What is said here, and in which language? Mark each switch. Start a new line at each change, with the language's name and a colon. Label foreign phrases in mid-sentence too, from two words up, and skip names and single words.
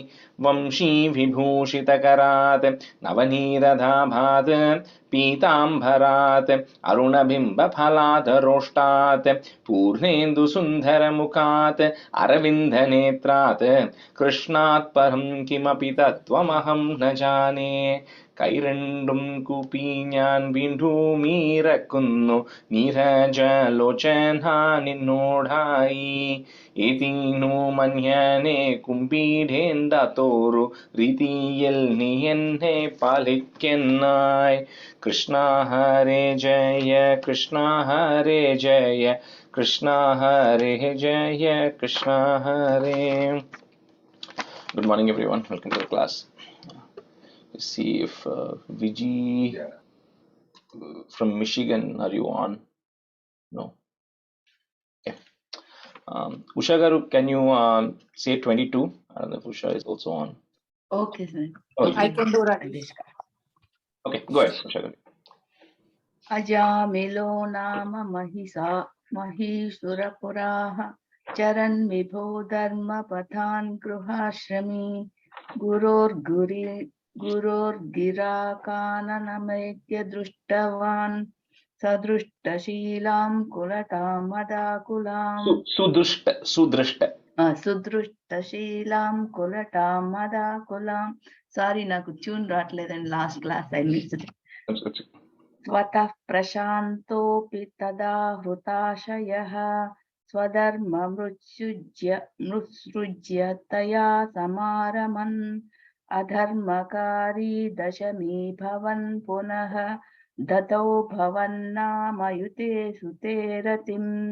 Sanskrit: वंशीविभूषितकरात् नवनीरदाभात् पीताम्बरात् अरुणबिम्बफलात् रोष्टात् पूर्णेन्दुसुन्दरमुखात् अरविन्दनेत्रात् कृष्णात् परं किमपि तत्त्वमहं न जाने।
Malayalam: കൈരണ്ടും കൂപ്പി ഞാൻ വീണ്ടുമീറക്കുന്നു നീരജലോചന നിന്നോടായി. ഏതീനു മന്യനെ കുമ്പീടേണ്ട തോറു രീതിയിൽ നീ എന്നെ പാലിക്കുന്നായി.
Sanskrit: കൃഷ്ണ ഹരേ ജയ കൃഷ്ണ ഹരേ ജയ കൃഷ്ണ ഹരേ ജയ കൃഷ്ണ ഹരേ.
English: Good morning everyone, welcome to the class. Let's see if Viji from Michigan, are you on? No. Okay. Usha Garu, can you say 22? I don't know if Usha is also on. Okay, sir. Okay. I can do Rajesh. Okay, go ahead, Usha Garu.
Sanskrit: अजामिलो नाम महिषुरपुराः चरन् विभो धर्मपथान् गृहाश्रमी गुरोर्गिरा काननमेत्य दृष्टवान् सदृष्टशीलां कुलटां मदाकुलां Sudrishta. సుదృష్టశీలాం కులటాం మదాకులాం.
Telugu: సారీ, నాకు ట్యూన్ రావట్లేదండి.
English: last class I missed.
Sanskrit: స్వతః ప్రశాంతోపి తదా హృతాశయః స్వధర్మమృత్సృజ్య తయా సమారమన్ అధర్మకారీ దశమీ భవన్ పునః దతౌ భవన్నామయుతే సుతే రతిం